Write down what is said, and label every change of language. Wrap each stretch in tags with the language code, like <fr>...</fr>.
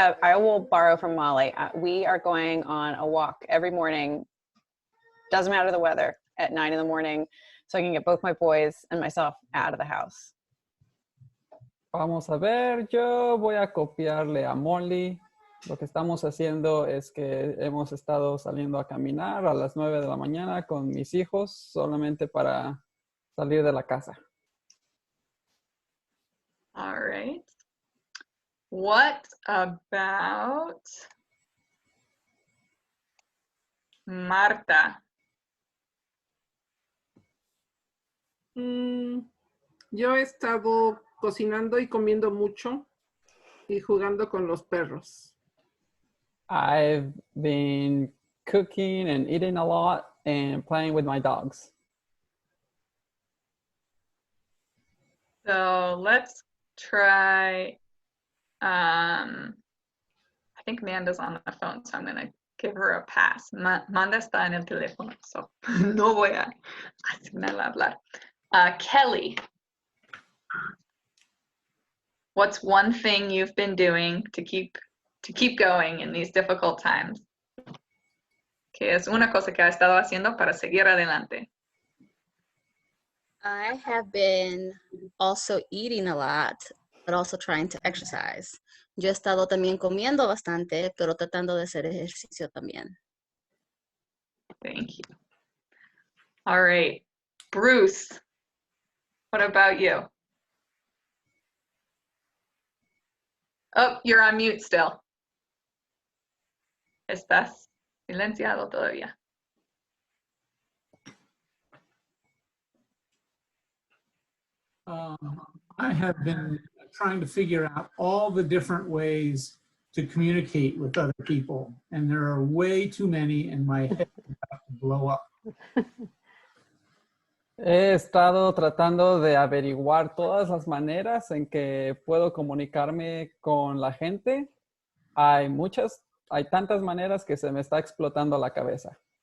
<en>I will borrow from Molly. We are going on a walk every morning. Doesn't matter the weather, at 9 in the morning, so I can get both my boys and myself out of the house.</en> <es>Vamos a ver, yo voy a copiarle a Molly. Lo que estamos haciendo es que hemos estado saliendo a caminar a las 9 de la mañana con mis hijos solamente para salir de la casa.</es> <en>All right. What about Marta.</en> <es>Yo he estado cocinando y comiendo mucho y jugando con los perros.</es> <en>I've been cooking and eating a lot and playing with my dogs. So let's try, I think Amanda's on the phone, so I'm gonna give her a pass.</en> <es>Manda está en el teléfono, so no voy a asignarla a hablar.</es> <en>Kelly, what's one thing you've been doing to keep going in these difficult times?</en> <es>¿Qué es una cosa que ha estado haciendo para seguir adelante?</es> <en>I have been also eating a lot, but also trying to exercise.</en> <es>Yo he estado también comiendo bastante, pero tratando de hacer ejercicio también.</es> <en>Thank you. All right, Bruce, what about you? Oh, you're on mute still.</en> <es>Estás silenciado todavía.</es> <en>I have been trying to figure out all the different ways to communicate with other people, and there are way too many, and my head is about to blow up.</en> <es>He estado tratando de averiguar todas las maneras en que puedo comunicarme con la gente. Hay tantas maneras que se me está explotando la cabeza.</es>